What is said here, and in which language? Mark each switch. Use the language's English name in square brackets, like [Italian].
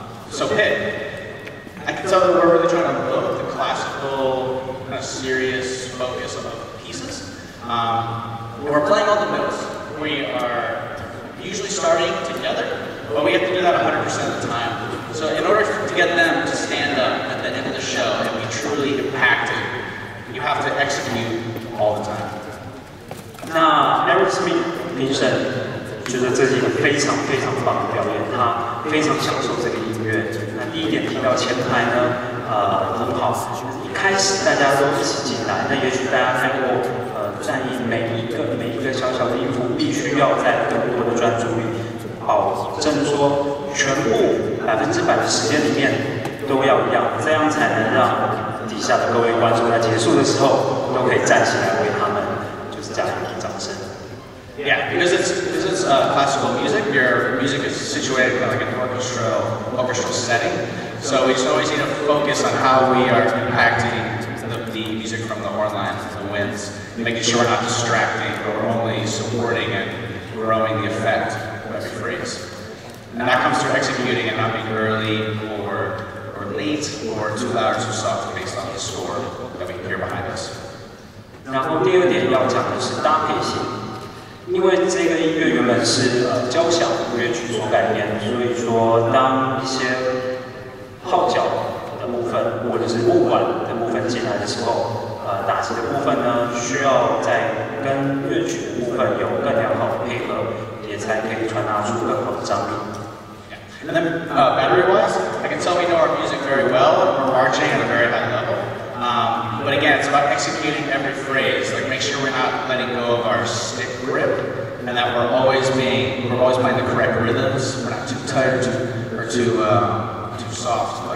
[English] So Pitt, I can tell that we're really trying to look at the classical, kind of serious focus of pieces. We're playing all the notes. We are usually starting together, but we have to do that 100% of the time. So in order to get them to stand up at the end of the show and be truly impacted, you have to execute all the time. [Chinese] 那 Aerosmith 评审觉得这是一个非常棒的表演，他非常享受这个音乐。那第一点提到前排呢，很好，一开始大家都一起进来，那也许大家看过，在意每一个小小的音符，必须要在更多的专注力，保证说全部100%的时间里面都要一样，这样才能让底下的各位观众在结束的时候都可以站起来为他们就是加油掌声。 [English] Yeah, because it's classical music. Your music is situated in like an orchestral setting. So we just always need to focus on how we are impacting the music from the horn lines and the winds, making sure we're not distracting, but we're only supporting and growing the effect of every phrase. And that comes through executing and not being early or late or too loud or too soft based on the score that we hear behind us. [Chinese] 然后第二点要讲的是搭配性。因为这个音乐原本是交响乐曲所改编，所以说当一些号角的部分或者是木管的部分进来的时候，打击的部分呢，需要在跟乐曲的部分有更良好的配合，也才可以传达出更好的张力。 [English] And then battery-wise, I can tell we know our music very well, and we're marching at a very high level. But again, it's about executing every phrase. Like, make sure we're not letting go of our stick grip, and that we're always playing the correct rhythms. We're not too tight or too soft.